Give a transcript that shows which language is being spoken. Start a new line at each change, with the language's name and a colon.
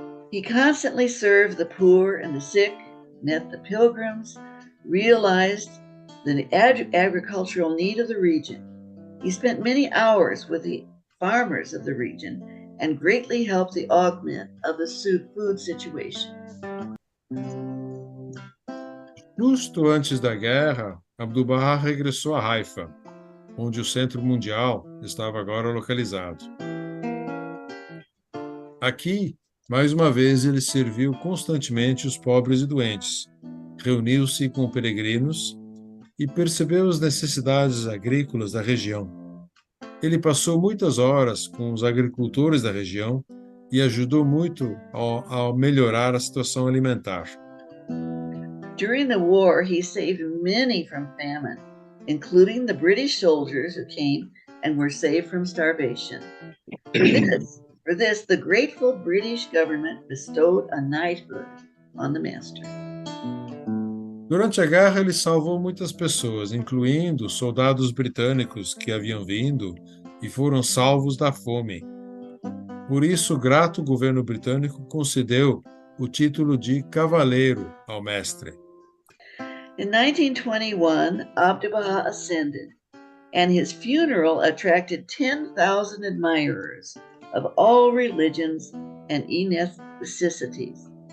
English: He constantly served the poor and the sick, met the pilgrims, realized the agricultural need of the region. He spent many hours with the farmers of the region and greatly helped the augment of the food situation.
Portuguese: Justo antes da guerra, Abdu'l-Baha regressou a Haifa, onde o Centro Mundial estava agora localizado. Aqui, mais uma vez, ele serviu constantemente os pobres e doentes, reuniu-se com peregrinos e percebeu as necessidades agrícolas da região. Ele passou muitas horas com os agricultores da região e ajudou muito a melhorar a situação alimentar.
English: During the war, he saved many from famine, including the British soldiers who came and were saved from starvation. For this, the grateful British government bestowed a knighthood on the master.
Portuguese: Durante a guerra, ele salvou muitas pessoas, incluindo soldados britânicos que haviam vindo e foram salvos da fome. Por isso, o grato governo britânico concedeu o título de cavaleiro ao mestre.
English: In 1921, Abdu'l-Baha ascended, and his funeral attracted 10,000 admirers of all religions and ethnicities.